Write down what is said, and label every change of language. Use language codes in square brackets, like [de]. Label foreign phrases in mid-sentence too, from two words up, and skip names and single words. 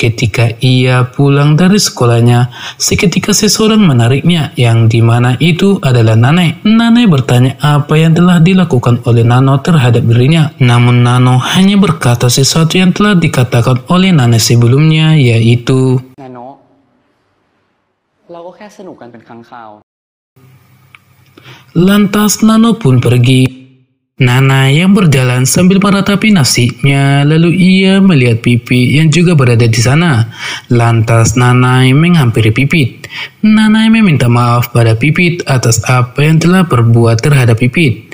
[id] Ketika ia pulang dari sekolahnya, seketika seseorang menariknya, yang dimana itu adalah Nanai. Nanai bertanya apa yang telah dilakukan oleh Nano terhadap dirinya. Namun Nano hanya berkata sesuatu yang telah dikatakan oleh Nanai sebelumnya, yaitu, [th] "Nano, เราก็แค่สนุกกันเป็นครั้งคราว" [id] Lantas Nano pun pergi. Nanai yang berjalan sambil meratapi nasibnya, lalu ia melihat Pipit yang juga berada di sana. Lantas Nanai menghampiri Pipit. Nanai meminta maaf pada Pipit atas apa yang telah berbuat terhadap Pipit.